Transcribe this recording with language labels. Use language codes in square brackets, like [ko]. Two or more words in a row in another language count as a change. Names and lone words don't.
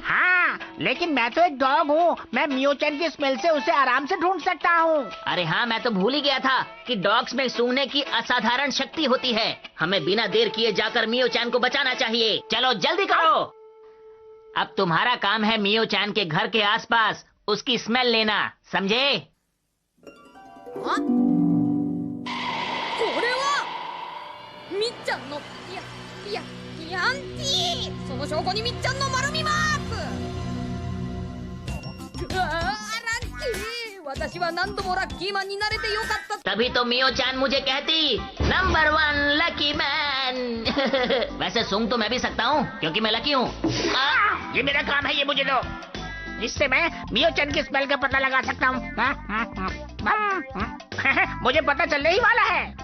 [hi] हाँ, लेकिन मैं तो एक डॉग हूँ, मैं मियो चैन की स्मेल से उसे आराम से ढूंढ सकता हूँ। अरे हाँ, मैं तो भूल ही गया था कि डॉग्स में सूंघने की असाधारण शक्ति होती है। हमें बिना देर किए जाकर मियो चैन को बचाना चाहिए। चलो जल्दी करो। अब तुम्हारा काम है मियो चैन के घर के आसपास उसकी स्मेल लेना, समझे? [ja] みっちゃんのピアンティー、その証拠にみっちゃんの丸みマーク。あラッキー、私は何度もラッキーマンになれてよかった。 [hi] तभी तो मियो चैन मुझे कहती नंबर 1 लकी मैन। वैसे सूंघ तो मैं भी सकता हूँ क्योंकि मैं लकी हूँ। ये मेरा काम है, ये मुझे दो, जिससे मैं मियो चैन की स्मेल का पता लगा सकता हूँ। मुझे पता चलने ही वाला है।